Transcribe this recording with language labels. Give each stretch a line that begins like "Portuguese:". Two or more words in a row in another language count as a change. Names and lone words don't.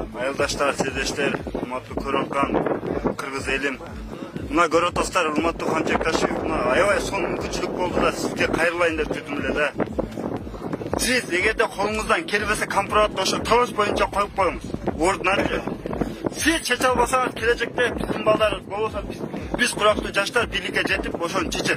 Kyrgyz: Ayıldaşlar, sizdeşler, urmatlı Körölkan, Kırgız elim. Muna görüp dostlar, urmatlı Hamçektaşev, aябай son мүмкүнчүлүк болду да сизге кайрылайын деп жүрдүм эле да. Siz эгерде колуңуздан келбесе компроматты ошо талаш боюнча коюп коюңуз. Ордуна siz чече албасаңыз келечекте биздин балдарыбыз болбосо биз курактуу жаштар бийликке жетип ошону чечет.